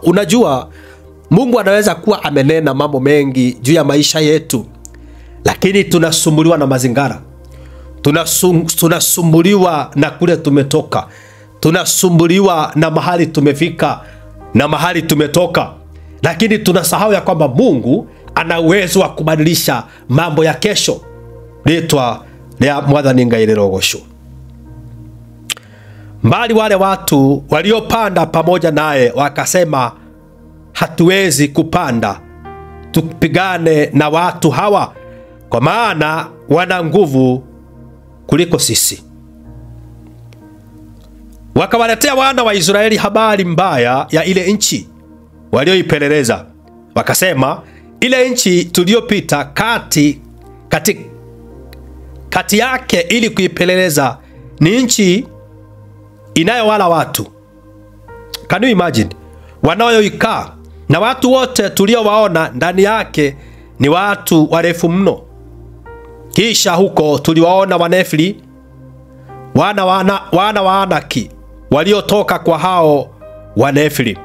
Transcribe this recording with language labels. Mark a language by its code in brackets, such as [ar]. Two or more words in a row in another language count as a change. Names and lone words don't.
[sw] Unajua Mungu anaweza kuwa amenena mambo mengi juu ya maisha yetu, lakini tunasumbuliwa na mazingara. Tunasumbuliwa na kule tumetoka. Tunasumbuliwa na mahali tumefika na mahali tumetoka. Lakini tunasahau ya kwamba Mungu ana uwezo wa kubadilisha mambo ya kesho. [ki] Ritwa rya Mwathani Ngai rirogoshwo. [sw] Mbali wale watu waliopanda pamoja naye wakasema, hatuwezi kupanda tupigane na watu hawa, kwa maana wana nguvu kuliko sisi. Wakawaletea wana wa Israeli habari mbaya ya ile nchi walioipeleleza. Wakasema, ile nchi tuliyopita kati yake ili kuipeleleza ni nchi inayowala watu. [en] Can you imagine? [sw] Wanaoikaa na watu wote tuliowaona ndani yake ni watu warefu mno. Kisha huko tuliwaona Wanefili, wana wa Anaki waliotoka kwa hao Wanefili.